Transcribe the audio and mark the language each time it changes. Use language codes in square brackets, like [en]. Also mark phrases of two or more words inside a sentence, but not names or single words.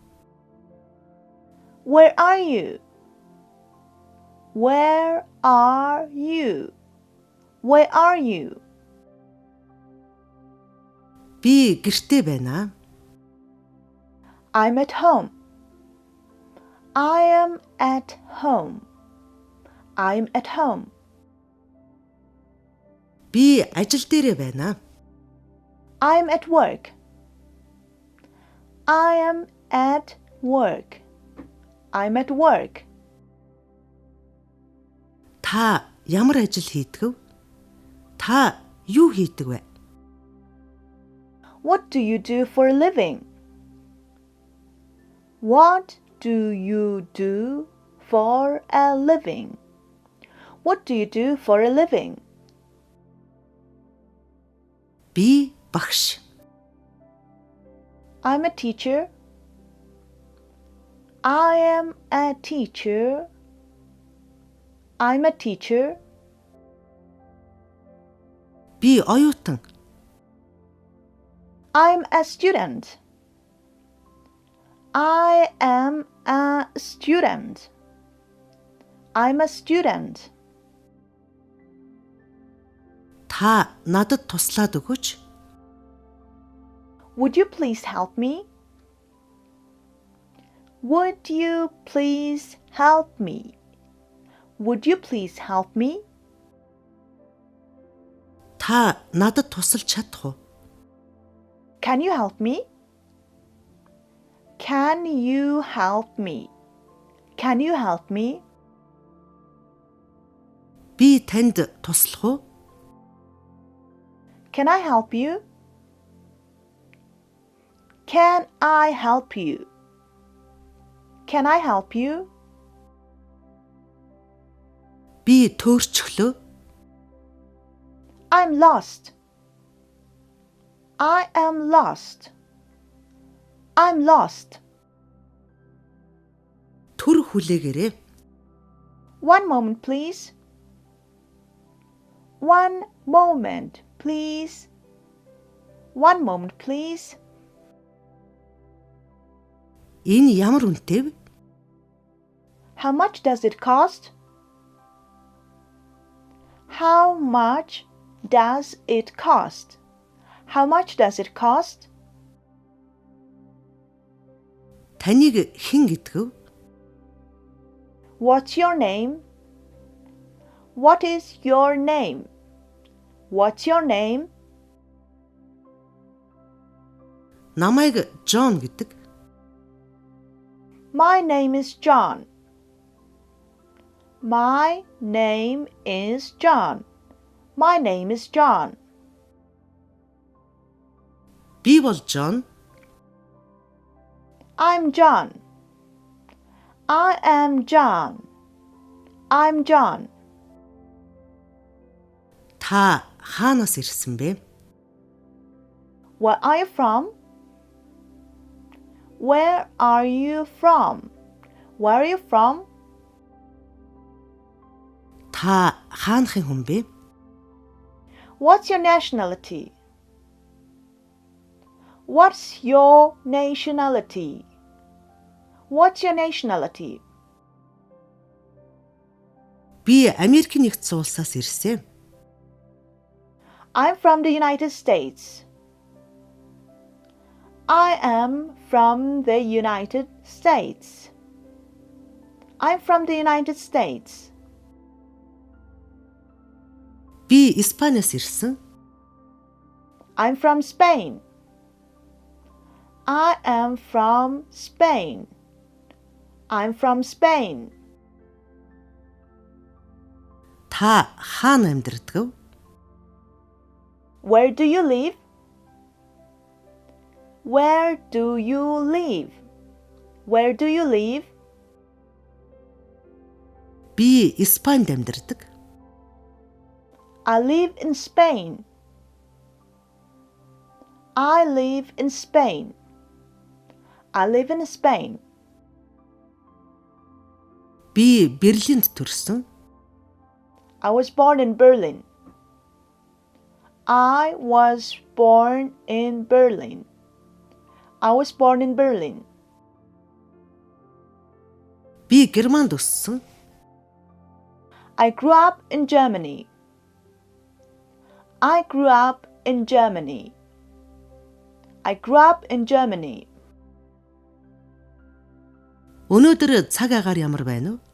[en] Where are you? Where are you? Where are you? [mn] Би гэртээ байна. [en] I'm at home. I am at home. I'm at home. [mn] Би ажил дээрээ байна. [en] I'm at work. I am at work. I'm at work. [mn] Та ямар ажил хийдэг вэ? Та юу хийдэг вэ? [en] What do you do for a living? What do you do for a living? What do you do for a living? [mn] Би багш. [en] I'm a teacher. I am a teacher. I'm a teacher. [mn] Би оюутан. [en] I'm a student. I am a student. I'm a student. [mn] Та надад туслаад өгөөч. [en] Would you please help me? Would you please help me? Would you please help me? [mn] Та надад тусалж чадах уу? [en] Can you help me? Can you help me? Can you help me? [mn] Би танд туслах уу? [en] Can I help you? Can I help you? Can I help you? [mn] Би төөрчглөө. [en] I'm lost. I am lost. I'm lost. [mn] Түр хүлээгээрэй. [en] One moment, please. One moment, please. One moment, please. [mn] Энэ ямар үнэтэй вэ? [en] How much does it cost? How much does it cost? How much does it cost? [mn] Таныг хэн гэдгэв? [en] What's your name? What is your name? What's your name? [mn] Намайг Джон гэдэг. [en] My name is John. My name is John. My name is John. [mn] Би бол Джон. [en] I'm John. I am John. I'm John. [mn] Та хаанаас ирсэн бэ? [en] Where are you from? Where are you from? Where are you from? [mn] Та хаанхын хүн бэ? [en] What's your nationality? What's your nationality? What's your nationality? [mn] Би Америк нэгдсэн улсаас ирсэн. [en] I'm from the United States. I am from the United States. I'm from the United States. [mn] Би Испаниас ирсэн. [en] I'm from Spain. I am from Spain. I'm from Spain. [mn] Та хаана амьдардаг вэ? [en] Where do you live? Where do you live? Where do you live? [mn] Би Испанид амьдардаг. [en] I live in Spain. I live in Spain. I live in Spain. [mn] Би Берлинд төрсөн. [en] I was born in Berlin. I was born in Berlin. I was born in Berlin. [mn] Би Германд өссөн. [en] I grew up in Germany. I grew up in Germany. I grew up in Germany. [mn] Өнөөдөр цаг агаар ямар байна вэ?